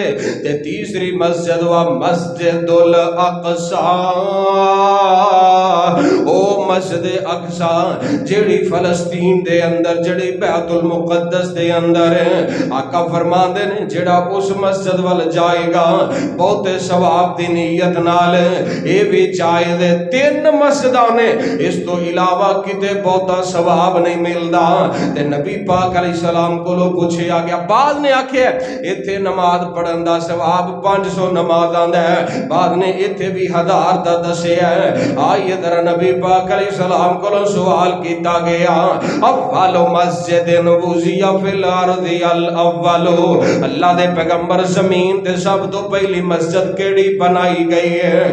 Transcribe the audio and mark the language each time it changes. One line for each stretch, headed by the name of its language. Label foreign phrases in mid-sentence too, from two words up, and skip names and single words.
Punjabi: تے تیسری مسجد و مسجد الاقصی، او مسجد اقصی جڑی فلسطین دے اندر، جڑی بیت المقدس دے اندر ہے۔ آقا فرماندے نے جڑا اس مسجد وال جائے گا بہتے ثواب دی نیت نال اے بھی جائے دے۔ 3 مسجداں نے، اس تو علاوہ کتے بہتا ثواب نہیں ملدا۔ تے نبی پاک علیہ السلام کو لو پوچھے آ گیا، بعد نے آکھیا ایتھے نماز پڑھن دا ثواب 500 نماز آندا ہے، بعد نے ایتھے بھی 1000 دا دسیا ہے۔ آئیے ذرا نبی پاک علیہ السلام کو لو سوال کیتا گیا،
Arabic: اول مسجد وضع فی الارض الاول،
Punjabi: اللہ دے پیغمبر زمین تے سب تو پہلی مسجد کیڑی بنائی گئی ہے؟